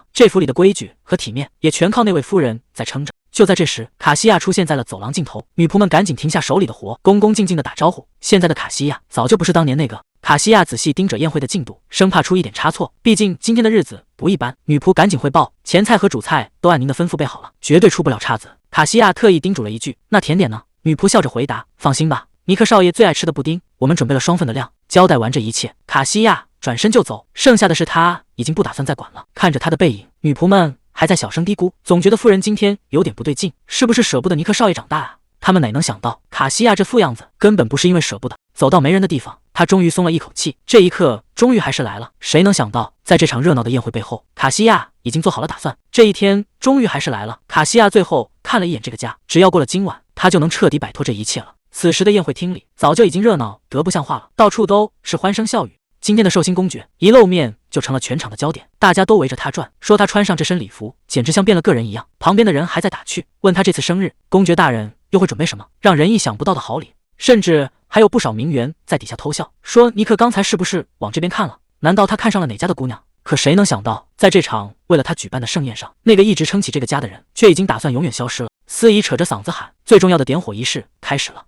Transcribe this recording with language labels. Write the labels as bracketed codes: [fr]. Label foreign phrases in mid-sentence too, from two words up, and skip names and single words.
[zh] 這府裡的規矩和體面，也全靠那位夫人在撐着。就在這時，卡西亞出現在了走廊盡頭，女僕們趕緊停下手裡的活，恭恭敬敬地打招呼。現在的卡西亞早就不是當年那個。卡西亞仔細盯着宴會的進度，生怕出一點差錯，畢竟今天的日子不一般。女僕趕緊匯報，前菜和主菜都按您的吩咐備好了，絕對出不了岔子。卡西亞特意叮囑了一句：“那甜點呢？”女僕笑着回答：“放心吧，尼克少爺最愛吃的布丁，我們準備了雙份的量。” 交代完這一切，卡西亞轉身就走，剩下的事他已經不打算再管了。看着他的背影，女僕們還在小聲嘀咕，總覺得夫人今天有點不對勁，是不是捨不得尼克少爺長大啊？他們哪能想到，卡西亞這副樣子根本不是因為捨不得。走到沒人的地方，他終於鬆了一口氣，這一刻終於還是來了。誰能想到，在這場熱鬧的宴會背後，卡西亞已經做好了打算。這一天終於還是來了。卡西亞最後看了一眼這個家，只要過了今晚，他就能徹底擺脫這一切了。此時的宴會廳裡早就已經熱鬧得不像話了，到處都是歡聲笑語。今天的壽星公爵一露面就成了全場的焦點，大家都圍着他轉，說他穿上這身禮服簡直像變了個人一樣。旁邊的人還在打趣，問他這次生日公爵大人又會準備什麼讓人意想不到的好禮，甚至還有不少名媛在底下偷笑，說尼克剛才是不是往這邊看了？難道他看上了哪家的姑娘？可誰能想到，在這場為了他舉辦的盛宴上，那個一直撐起這個家的人卻已經打算永遠消失了。司儀扯着嗓子喊，最重要的點火儀式開始了。